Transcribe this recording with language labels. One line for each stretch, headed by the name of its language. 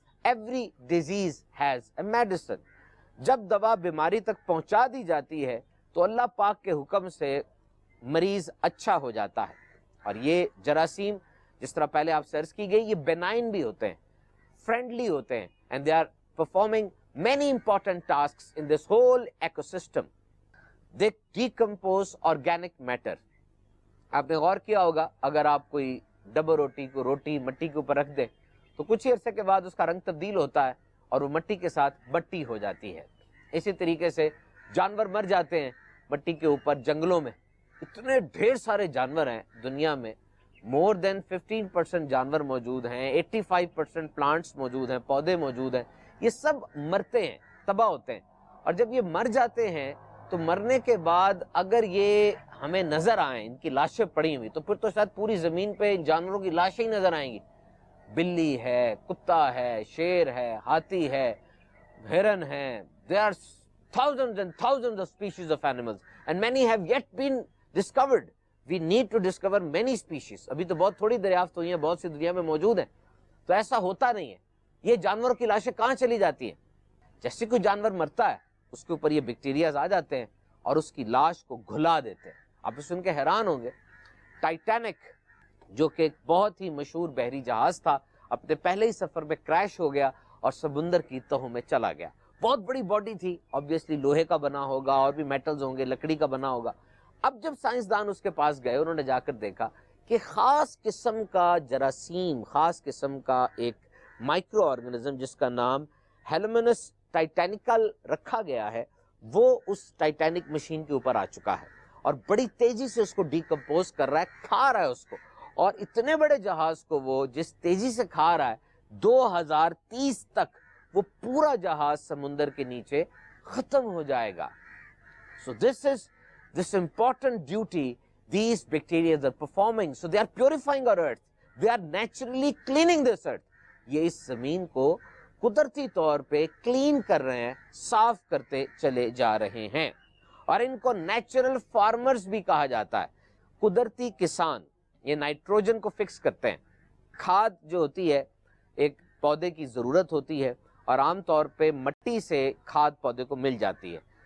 English: Every disease has a medicine.
Urdu: جب دوا بیماری تک پہنچا دی جاتی ہے تو اللہ پاک کے حکم سے مریض اچھا ہو جاتا ہے. اور یہ جراثیم جس طرح پہلے آپ سے عرض کی گئی، یہ بینائن بھی ہوتے ہیں، فرینڈلی ہوتے ہیں،
English: And they are performing many important tasks in this whole ecosystem. They decompose organic matter.
Urdu: آپ نے غور کیا ہوگا اگر آپ کوئی ڈبو روٹی کو روٹی مٹی کے اوپر رکھ دیں تو کچھ ہی عرصے کے بعد اس کا رنگ تبدیل ہوتا ہے اور وہ مٹی کے ساتھ بٹی ہو جاتی ہے. اسی طریقے سے جانور مر جاتے ہیں مٹی کے اوپر. جنگلوں میں اتنے ڈھیر سارے جانور ہیں دنیا میں،
English: more than
Urdu: 15% جانور موجود ہیں، 85% پلانٹس موجود ہیں، پودے موجود ہیں. یہ سب مرتے ہیں، تباہ ہوتے ہیں. اور جب یہ مر جاتے ہیں تو مرنے کے بعد اگر یہ ہمیں نظر آئیں، ان کی لاشیں پڑی ہوئی، تو پھر تو شاید پوری زمین پہ ان جانوروں کی لاشیں ہی نظر آئیں گی. بلی ہے، کتا ہے، شیر ہے، ہاتھی ہے، ہرن ہے.
English: There are thousands and thousands of species of animals and many have yet been discovered. We need to discover many species.
Urdu: ابھی تو بہت تھوڑی دریافت ہوئی ہیں، بہت سی دنیا میں موجود ہیں. تو ایسا ہوتا نہیں ہے. یہ جانوروں کی لاشیں کہاں چلی جاتی ہیں؟ جیسے کوئی جانور مرتا ہے اس کے اوپر یہ بیکٹیریاز آ جاتے ہیں اور اس کی لاش کو گھلا دیتے ہیں. آپ سن کے حیران ہوں گے، ٹائٹینک جو کہ ایک بہت ہی مشہور بحری جہاز تھا، اپنے پہلے ہی سفر میں کریش ہو گیا اور سمندر کی تہوں میں چلا گیا. بہت بڑی باڈی تھی، آبویسلی لوہے کا بنا ہوگا اور بھی میٹلز ہوں گے، لکڑی کا بنا ہوگا. اب جب سائنسدان اس کے پاس گئے، انہوں نے جا کر دیکھا کہ خاص قسم کا جراثیم، خاص قسم کا ایک مائکرو آرگنزم جس کا نام ہیلمنس ٹائٹینیکل رکھا گیا ہے، وہ اس ٹائٹینک مشین کے اوپر آ چکا ہے اور بڑی تیزی سے اس کو ڈیکمپوز کر رہا ہے، کھا رہا ہے اس کو. اور اتنے بڑے جہاز کو وہ جس تیزی سے کھا رہا ہے، 2030 تک وہ پورا جہاز سمندر کے نیچے ختم ہو جائے گا.
English: So this important duty these bacteria are performing. So they are purifying our earth. They are naturally cleaning this earth.
Urdu: یہ اس زمین کو قدرتی طور پہ کلین کر رہے ہیں، صاف کرتے چلے جا رہے ہیں. اور ان کو نیچرل فارمرز بھی کہا جاتا ہے، قدرتی کسان. یہ نائٹروجن کو فکس کرتے ہیں. کھاد جو ہوتی ہے ایک پودے کی ضرورت ہوتی ہے اور عام طور پہ مٹی سے کھاد پودے کو مل جاتی ہے.